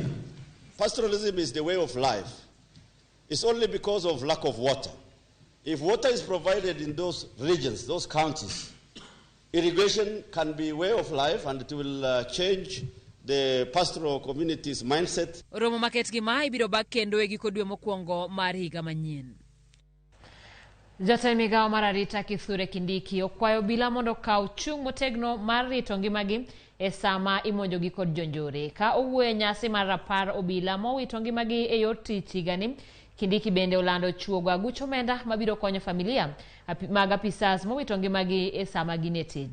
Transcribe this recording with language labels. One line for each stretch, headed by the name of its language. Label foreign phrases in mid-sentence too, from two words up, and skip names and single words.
English: Pastoralism is the way of life. It's only because of lack of water. If water is provided in those regions, those counties, irrigation can be a way of life, and it will change the pastoral community's mindset.
Luo (Kenya and Tanzania): Romo market gi mai biro bak kendo e giko dwe mokwongo mar higa manyien. Jatend migawo mar arita Kithure Kindiki okwayo obila mondo kaw chung' motegno mar rito ngimagi e sama imonjogi kod jonjore. Ka owuoyo e nyasi mar rapar obila mowito ngimagi e yor tich higani, Kindiki bende olando chuogo aguch omenda mabiro konyo familia mag apisas mowito ngimagi e sama gin e tich.